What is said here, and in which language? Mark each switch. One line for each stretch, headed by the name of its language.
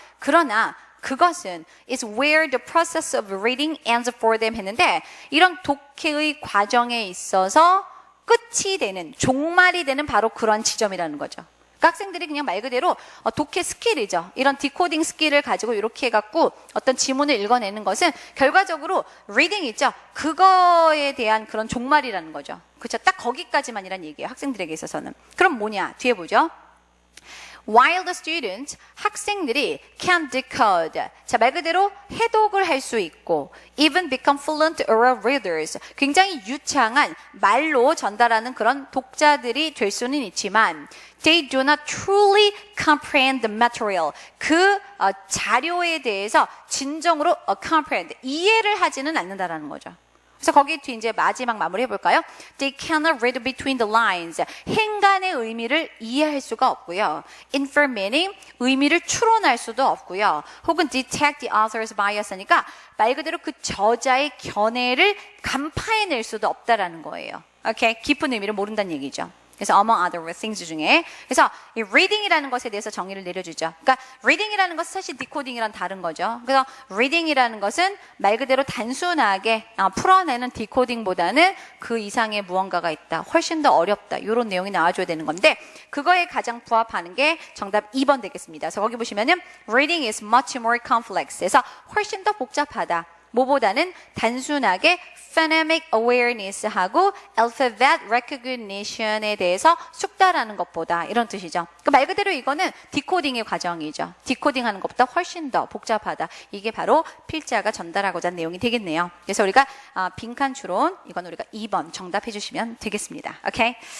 Korean: 그러나 그것은
English: is where the process of reading ends for them
Korean: 했는데 이런 독해의 과정에 있어서 끝이 되는, 종말이 되는 바로 그런 지점이라는 거죠. 그러니까 학생들이 그냥 말 그대로 독해 스킬이죠. 이런 디코딩 스킬을 가지고 이렇게 해갖고 어떤 지문을 읽어내는 것은 결과적으로 리딩 있죠. 그거에 대한 그런 종말이라는 거죠. 그렇죠? 딱 거기까지만이란 얘기예요. 학생들에게 있어서는. 그럼 뭐냐? 뒤에 보죠.
English: While the students,
Korean: 학생들이
English: can decode.
Korean: 자, 말 그대로 해독을 할 수 있고,
English: even become fluent oral readers.
Korean: 굉장히 유창한 말로 전달하는 그런 독자들이 될 수는 있지만,
English: they do not truly comprehend the material.
Korean: 그 자료에 대해서 진정으로 comprehend, 이해를 하지는 않는다라는 거죠. 그래서 거기 뒤 이제 마지막 마무리 해볼까요?
English: They cannot read between the lines.
Korean: 행간의 의미를 이해할 수가 없고요.
English: Infer meaning,
Korean: 의미를 추론할 수도 없고요. 혹은
English: detect the author's bias
Korean: 하니까 말 그대로 그 저자의 견해를 간파해낼 수도 없다라는 거예요. 오케이? 깊은 의미를 모른다는 얘기죠. 그래서
English: among other things
Korean: 중에 그래서 이 reading이라는 것에 대해서 정의를 내려주죠. 그러니까 reading이라는 것은 사실 decoding이랑 다른 거죠. 그래서 reading이라는 것은 말 그대로 단순하게 풀어내는 decoding보다는 그 이상의 무언가가 있다. 훨씬 더 어렵다. 이런 내용이 나와줘야 되는 건데 그거에 가장 부합하는 게 정답 2번 되겠습니다. 그래서 거기 보시면은
English: reading is much more complex.
Korean: 그래서 훨씬 더 복잡하다. 뭐보다는 단순하게 phonemic awareness하고 alphabet recognition에 대해서 숙달하는 것보다 이런 뜻이죠. 그러니까 말 그대로 이거는 디코딩의 과정이죠. 디코딩하는 것보다 훨씬 더 복잡하다. 이게 바로 필자가 전달하고자 하는 내용이 되겠네요. 그래서 우리가 빈칸 추론 이건 우리가 2번 정답해 주시면 되겠습니다. 오케이?